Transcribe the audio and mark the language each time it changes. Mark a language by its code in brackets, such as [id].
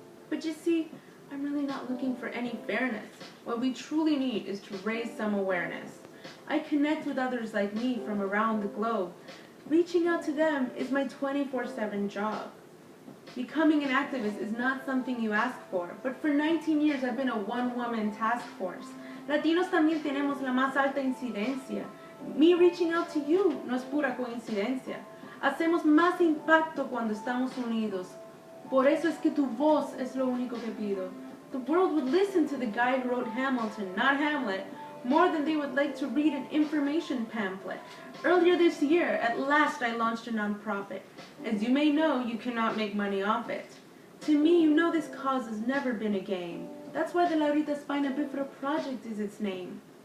[en] But you see, I'm really not looking for any fairness. What we truly need is to raise some awareness. I connect with others like me from around the globe. Reaching out to them is my 24/7 job. Becoming an activist is not something you ask for, but for 19 years I've been a one-woman task force. [es] Latinos también tenemos la más alta incidencia. Me [en] reaching out to you [es] no es pura coincidencia. Hacemos más impacto cuando estamos unidos. Por eso es que tu voz es lo único que pido. [en] The world would listen to the guy who wrote Hamilton, not Hamlet, more than they would like to read an information pamphlet. Earlier this year, at last I launched a nonprofit. As you may know, you cannot make money off it. To me, you know this cause has never been a game. That's why the Laurita Spina Bifida Project is its name.